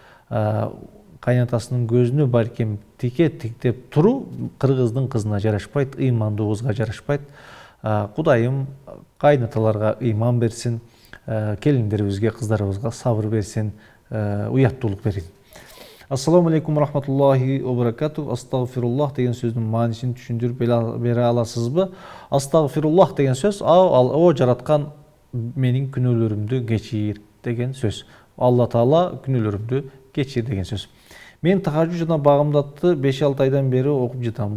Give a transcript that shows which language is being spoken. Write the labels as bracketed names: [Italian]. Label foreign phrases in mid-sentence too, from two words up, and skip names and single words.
[Kyrgyz] Кайнатасынын көзүнө балким тиктеп туруу кыргыздын кызына жарашпайт, ыймандуу кызга жарашпайт. Кудайым кайнаталарга ыйман берсин, келиндерибизге, кыздарыбызга сабыр берсин, уяттуулук берсин. [Arabic] السلام عليكم رحمة الله وبركاته. [Kyrgyz] Астагфируллах деген сөздүн маанисин түшүндүрүп бере аласызбы? Астагфируллах деген сөз о жараткан менин күнөөлөрүмдү кечир деген сөз. Алла Таала күнөөлөрүмдү кечир деген сөз. Мен тахажжуд жана багымдатты 5-6 айдан бери окуп жатам.